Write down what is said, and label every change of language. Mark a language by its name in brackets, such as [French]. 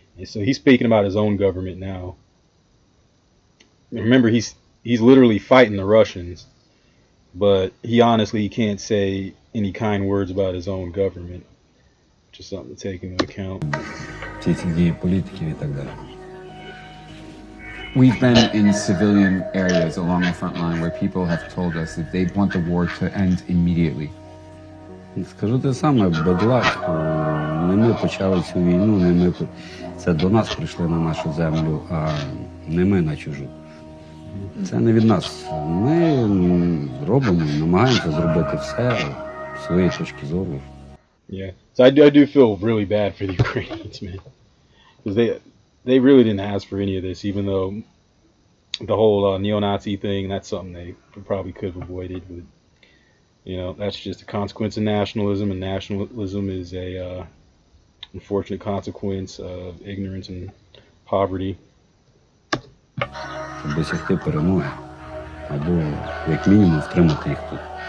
[English] And so he's speaking about his own government now. Remember, he's literally fighting the Russians, but he honestly can't say any kind words about his own government, which is something to take into account. We've been in civilian areas along the front line where people have told us that they want the war to end immediately. [Ukrainian] Скажу те саме, бедлачку. Не ми почали цю війну, не ми це до нас прийшли на нашу землю, а не ми на чужу. Це не від нас. Ми робимо, намагаємося зробити все з своєї точки зору. [English] Yeah, so I do feel really bad for the Ukrainians, man, because they really didn't ask for any of this, even though the whole neo-Nazi thing, that's something they probably could have avoided, but you know, that's just a consequence of nationalism, and nationalism is a unfortunate consequence of ignorance and poverty. [Ukrainian] Щоб досягти перемоги, або як мінімум втримати їх тут.